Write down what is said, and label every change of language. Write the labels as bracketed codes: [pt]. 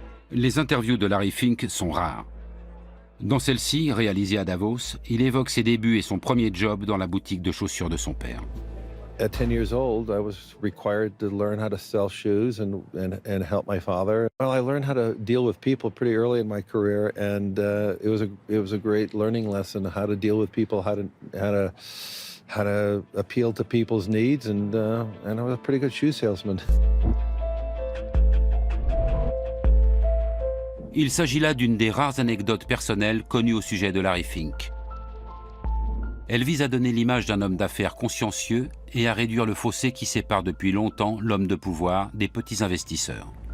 [fr] Les interviews de Larry Fink sont rares. Dans celle-ci, réalisée à Davos, il évoque ses débuts et son premier job dans la boutique de chaussures de son père. [en] At 10 years old, I was required to learn how to sell shoes and help my father. Well, I learned how to deal with people pretty early in my career, and it was a great learning lesson how to deal with people, how to appeal to people's needs, and I was a pretty good shoe salesman. [fr] Il s'agit là d'une des rares anecdotes personnelles connues au sujet de Larry Fink. Elle vise à donner l'image d'un homme d'affaires consciencieux et à réduire le fossé qui sépare depuis longtemps l'homme de pouvoir des petits investisseurs.